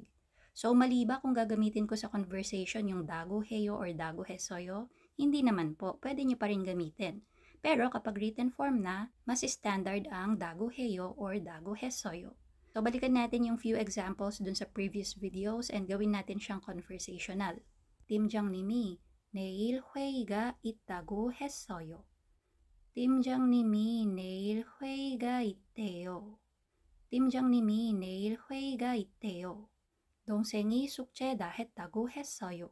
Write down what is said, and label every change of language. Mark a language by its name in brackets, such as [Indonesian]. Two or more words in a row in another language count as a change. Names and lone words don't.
[Filipino] So, mali ba kung gagamitin ko sa conversation yung dagu heyo or dagu hesoyo? Hindi naman po, pwede nyo pa rin gamitin. Pero kapag [English] written form [Filipino] na, mas standard ang dagu heyo or dagu hesoyo. So, balikan natin yung [English] few examples [Filipino] dun sa [English] previous videos [Filipino] and gawin natin siyang conversational. [Korean] 팀장님이 내일 회의가 있다고 했어요. 팀장님이 내일 회의가 있대요. 팀장님이 내일 회의가 있대요. 동생이 숙제 다 했다고 했어요.